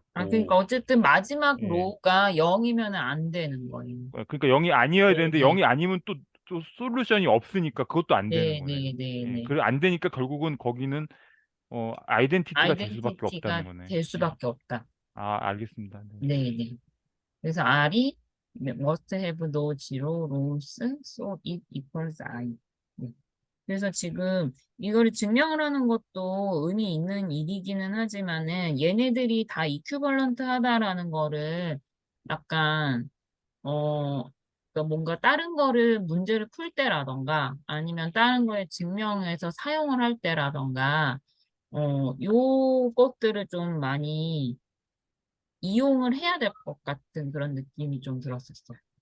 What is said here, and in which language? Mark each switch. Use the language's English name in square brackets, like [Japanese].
[Korean] 그러니까 같고. 어쨌든 마지막 예. 로가 0이면 안 되는 거예요. 그러니까 0이 아니어야 되는데 네네. 0이 아니면 또 솔루션이 없으니까 그것도 안 되는 거네요. 예. 네네네네. 그래 안 되니까 결국은 거기는 아이덴티티가 될 수밖에 없다는 아이덴티티가 거네. 될 예. 수밖에 없다. 알겠습니다. 네. 네네. 그래서 R이 [English] must have no zero rows, so it equals I. [Korean] 네. 그래서 지금 이거를 증명을 하는 것도 의미 있는 일이기는 하지만은 얘네들이 다 이큐벌런트 하다라는 거를 약간 그러니까 뭔가 다른 거를 문제를 풀 때라던가 아니면 다른 거에 증명해서 사용을 할 때라던가 요 것들을 좀 많이 이용을 해야 될 것 같은 그런 느낌이 좀 들었었어요.